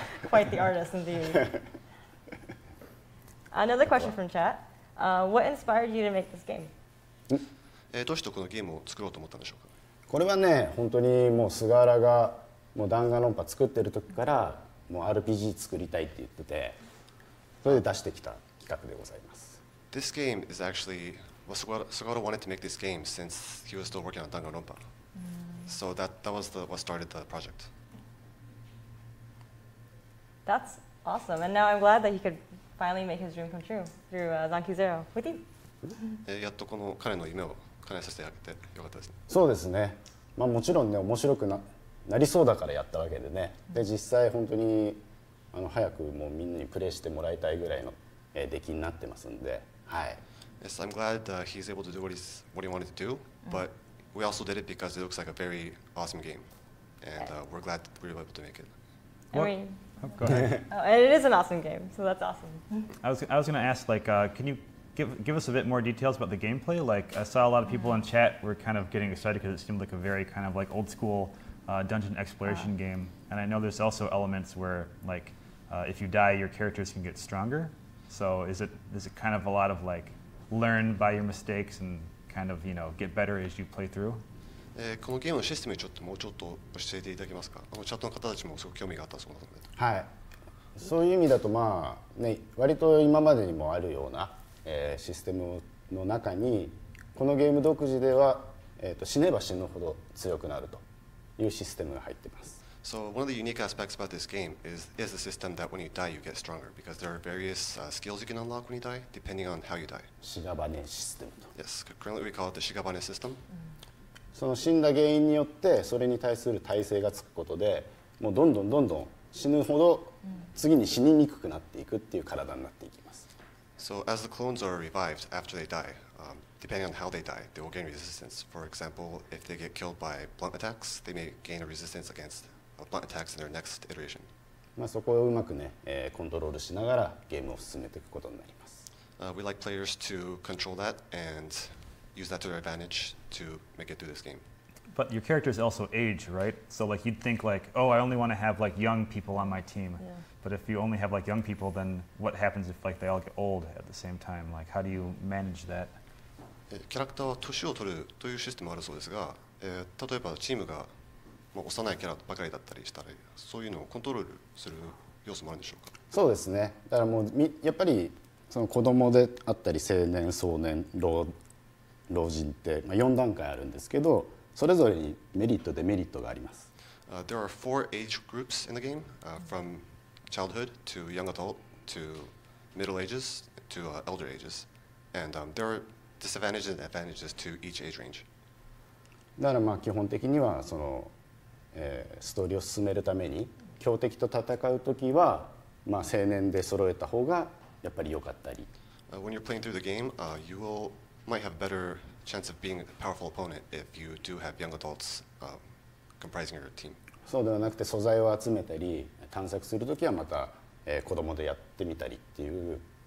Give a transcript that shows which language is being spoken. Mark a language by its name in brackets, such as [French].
[English] Quite the artist indeed. Another question from chat: What inspired you to make this game? [Japanese] どうしてこのゲームを作ろうと思ったんでしょうか。これはね、本当にもう菅原がもう弾丸論破作ってる時からもう RPG 作りたいって言ってて、それで出してきた企画でございます。 [English] This game is actually Sugata wanted to make this game since he was still working on Danganronpa. So that was what started the project. That's awesome, and now I'm glad that he could finally make his dream come true through Zanki Zero with you. [Japanese] やっとこの彼の夢を叶えさせてあげてよかったですね。そうですね。もちろんね、面白くなりそうだからやったわけでね。で実際本当に早くもうみんなにプレイしてもらいたいぐらいの出来になってますんで、はい。 [English] Yes, I'm glad he's able to do what he wanted to do, but we also did it because it looks like a very awesome game, and we're glad we were able to make it. I mean, go ahead. And it is an awesome game, so that's awesome. I was going to ask, like, can you give us a bit more details about the gameplay? Like, I saw a lot of people in chat were kind of getting excited because it seemed like a very kind of like old school dungeon exploration game, and I know there's also elements where like if you die, your characters can get stronger. So is it kind of a lot of like learn by your mistakes and kind of get better as you play through? [Japanese] このゲームのシステムにもうちょっと教えていただけますか。チャットの方たちもすごく興味があったそうなので。はい。そういう意味だとね、割と今までにもあるような、システムの中にこのゲーム独自では、死ねば死ぬほど強くなるというシステムが入っています。 [English] So one of the unique aspects about this game is the system that when you die you get stronger because there are various skills you can unlock when you die depending on how you die. [Japanese] 屍システムと。 [English] Yes, currently we call it the Shigabane system. [Japanese] その死んだ原因によってそれに対する耐性がつくことで、もうどんどん死ぬほど次に死ににくくなっていくっていう体になっていきます。 [English] So as the clones are revived after they die, depending on how they die, they will gain resistance. For example, if they get killed by blunt attacks, they may gain a resistance against blunt attacks in their next iteration. [Japanese] そこをうまくね、コントロールしながらゲームを進めていくことになります。 [English] We like players to control that and use that to their advantage to make it through this game. But your characters also age, right? So like you'd think like, oh, I only want to have like young people on my team. Yeah. But if you only have like young people, then what happens if like they all get old at the same time? Like how do you manage that? [Japanese] キャラクターは年を取るというシステムがあるそうですが、例えばチームが幼いキャラばかりだったりしたら、そういうのをコントロールする要素もあるんでしょうか。そうですね。だからもうやっぱりその子供であったり青年、壮年、老人って4段階あるんですけど、それぞれにメリットデメリットがあります。 [English] There are 4 age groups in the game, from childhood to young adult to middle ages to elder ages, and there are disadvantages and advantages to each age range. [Japanese] だからまあ基本的にはその、ストーリーを進めるために強敵と戦うときは、まあ、青年で揃えた方がやっぱり良かったり。 [English] When you're playing through the game, might have better chance of being a powerful opponent if you do have young adults comprising your team. [Japanese] そうではなくて素材を集めたり探索するときはまた、子供でやってみたりっていう。